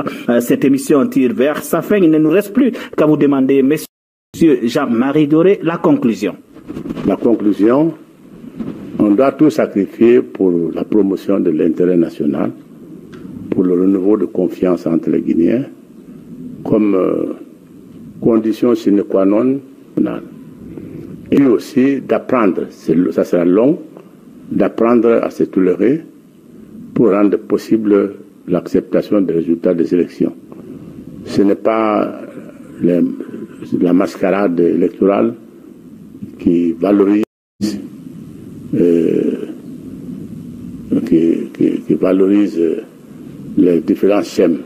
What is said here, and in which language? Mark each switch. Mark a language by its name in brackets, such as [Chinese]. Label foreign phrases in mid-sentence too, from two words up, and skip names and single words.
[French] Cette émission tire vers sa fin. Il ne nous reste plus qu'à vous demander, Monsieur Jean-Marie Doré, la conclusion. La conclusion, on doit tout sacrifier pour la promotion de l'intérêt national, pour le renouveau de confiance entre les Guinéens, comme condition [Latin] sine qua non [French] nationale. Et aussi d'apprendre, ça sera long, d'apprendre à se tolérer pour rendre possible l'acceptation des résultats des élections. Ce n'est pas la mascarade électorale qui valorise qui valorise les différents schèmes.